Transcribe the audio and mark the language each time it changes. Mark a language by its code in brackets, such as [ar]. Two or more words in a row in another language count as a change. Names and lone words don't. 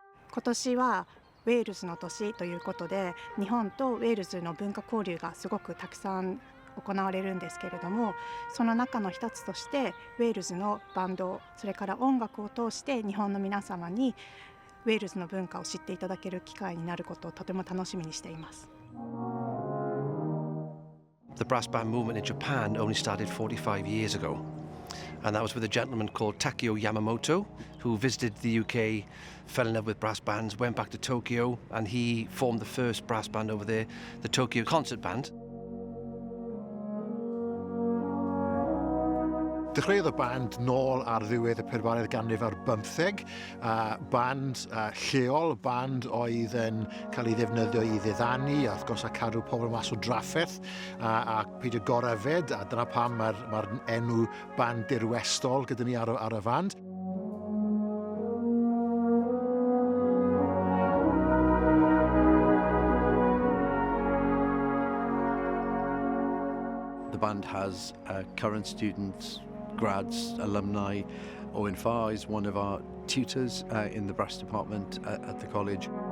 [ja] 今年はウェールズの年ということで、日本とウェールズの文化交流がすごくたくさん行われるんですけれども、その中の一つとしてウェールズのバンド、それから音楽を通して日本の皆様にウェールズの文化を知っていただける機会になることをとても楽しみにしています。 [en] The brass band movement in Japan only started 45 years ago, and that was with a gentleman called Takeo Yamamoto, who visited the UK, fell in love with brass bands, went back to Tokyo, and he formed the first brass band over there, the Tokyo Concert Band. [cy] Dechreuodd y band nôl ar ddiwedd y 14th ganrif ar 15, band lleol, band oedd yn cael ei ddefnyddio i ddiddanu, a wrth gwrs a cadw pobl mas o drafferth, a peidio goryfed, a dyna pam mae'r enw band dirwestol gyda ni ar y fand. [en] The band has current students, grads, alumni. Owen Farr is one of our tutors in the brass department at the college.